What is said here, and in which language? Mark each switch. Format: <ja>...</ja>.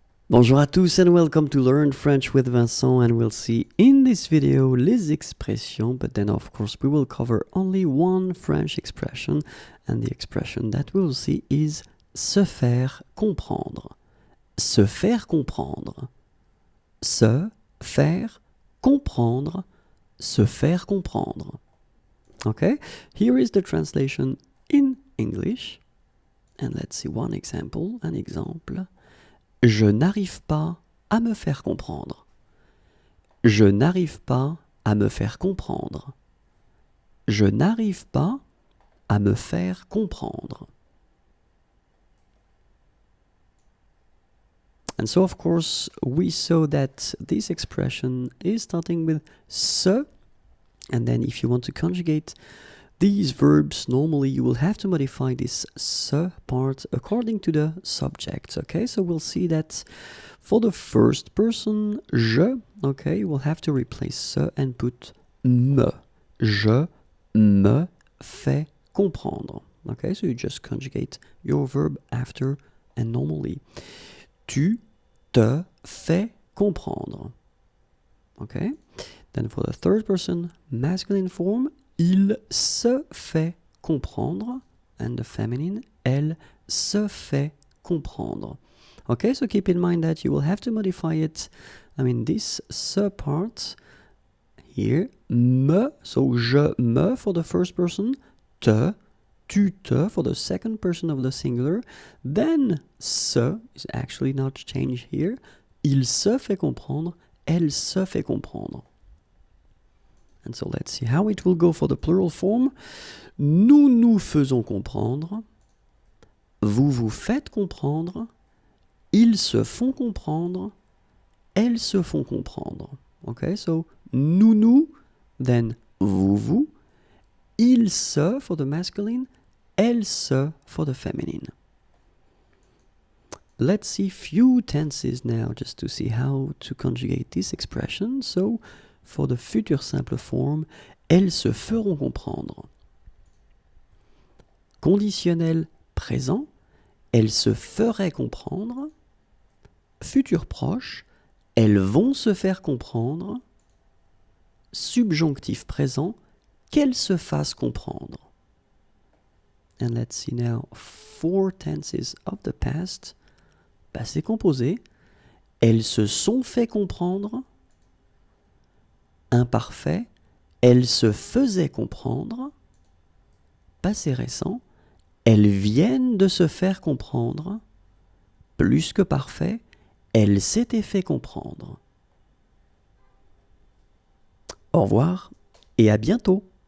<fr>Bonjour à tous</fr> <en>and welcome to Learn French with Vincent, and we'll see in this video les expressions, but then of course we will cover only one French expression, and the expression that we'll see is</en> <fr>se faire comprendre. Se faire comprendre. Se faire comprendre. Se faire comprendre.</fr> <en>Okay, here is the translation in English, and let's see one example, un exemple.</en> <fr>Je n'arrive pas à me faire comprendre. Je n'arrive pas à me faire comprendre. Je n'arrive pas à me faire comprendre.</fr> <en>And so, of course, we saw that this expression is starting with se, and then if you want to conjugate these verbs, normally you will have to modify this se part according to the subject, okay? So we'll see that for the first person, je, okay, you will have to replace se and put me.</en> <fr>Je me fais comprendre.</fr> <en>Okay, so you just conjugate your verb after and normally.</en> <fr>Tu te fais comprendre. Okay?</fr> <en>Then for the third person, masculine form,</en> <fr>il se fait comprendre.</fr> <en>And the feminine,</en> <fr>elle se fait comprendre.</fr> <en>Okay, so keep in mind that you will have to modify it. I mean, this se part here, me, so je me for the first person, te, tu te for the second person of the singular, then se is actually not changed here,</en> <fr>il se fait comprendre,</fr> <en>elle se fait comprendre. And so let's see how it will go for the plural form.</en> <fr>Nous nous faisons comprendre, vous vous faites comprendre, ils se font comprendre, elles se font comprendre.</fr> <en>Okay, so nous, then vous, ils se for the masculine, elles se for the feminine. Let's see few tenses now just to see how to conjugate this expression. So, for the future simple form,</en> <fr>elles se feront comprendre. Conditionnel présent, elles se feraient comprendre. Futur proche, elles vont se faire comprendre. Subjonctif présent, qu'elles se fassent comprendre.</fr> <en>And let's see now 4 tenses of the past.</en> <fr>Passé composé, elles se sont fait comprendre. Imparfait, elles se faisaient comprendre. Passé récent, elles viennent de se faire comprendre. Plus que parfait, elles s'étaient fait comprendre. Au revoir et à bientôt.</fr>